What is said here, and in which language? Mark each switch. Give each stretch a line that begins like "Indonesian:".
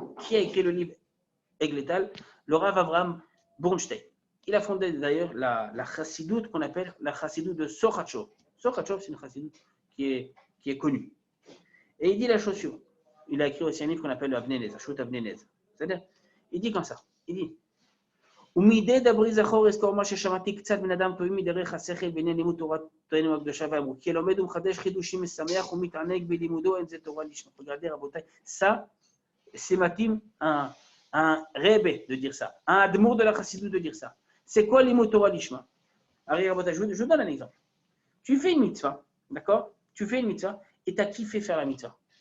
French: Qui a écrit le livre Egletal? Le Rav Avraham Bornstein. Il a fondé d'ailleurs la chassidoute qu'on appelle la chassidoute de Sochachov. Sochachov, c'est une chassidoute qui est connue. Et il dit la chose suivante. Il a écrit aussi un livre qu'on appelle le Avnei Shut Avnei Nez. C'est-à-dire, il dit comme ça. Il dit
Hebrew: ומדי דברי זכור אזכור מה ששמעתי קצת בן אדם טועים מדרך השכל בעניין לימוד תורתנו הקדושה ואמרו כי לומד ומחדש חידושים משמח ומתענג בלימודו אין זה תורה לשמה.
French: Regardez רבותיי, ça c'est matim un Rebbe de dire ça, un Admour de la Chassidut de dire ça. C'est quoi l'imut Torah lishma? Je vous donne un exemple. Tu fais une mitzvah, d'accord? Tu fais une mitzvah et tu as kiffé faire la mitzvah.